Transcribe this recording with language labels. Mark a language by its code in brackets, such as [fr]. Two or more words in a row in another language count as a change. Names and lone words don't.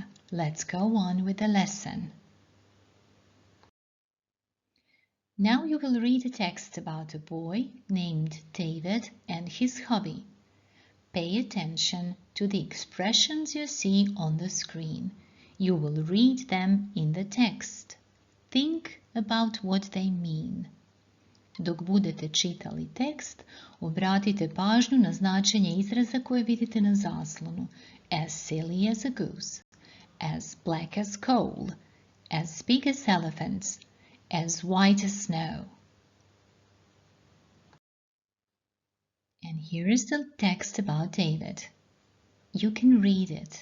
[en] Let's go on with the lesson. Now you will read a text about a boy named David and his hobby. Pay attention to the expressions you see on the screen. You will read them in the text. Think about what they mean. [hr] Dok budete čitali tekst, obratite pažnju na značenje izraza koje vidite na zaslonu. [en] As silly as a goose, as black as coal, as big as elephants, as white as snow. And here is the text about David. You can read it.